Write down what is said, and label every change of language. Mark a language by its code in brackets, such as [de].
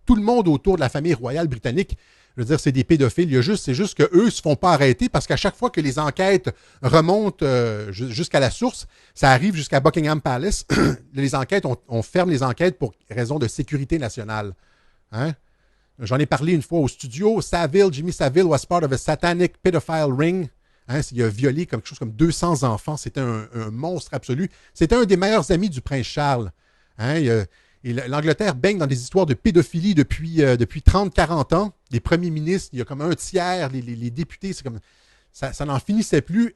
[fr] Tout le monde autour de la famille royale britannique, je veux dire, c'est des pédophiles. C'est juste qu'eux ne se font pas arrêter parce qu'à chaque fois que les enquêtes remontent jusqu'à la source, ça arrive jusqu'à Buckingham Palace. Les enquêtes, on ferme les enquêtes pour raison de sécurité nationale. Hein? J'en ai parlé une fois au studio. [en] Jimmy Savile was part of a satanic pedophile ring. [fr] Hein, il a violé quelque chose comme 200 enfants. C'était un monstre absolu. C'était un des meilleurs amis du prince Charles. Hein, et l'Angleterre baigne dans des histoires de pédophilie depuis 30-40 ans. Les premiers ministres, il y a comme un tiers, les députés, c'est comme ça n'en finissait plus.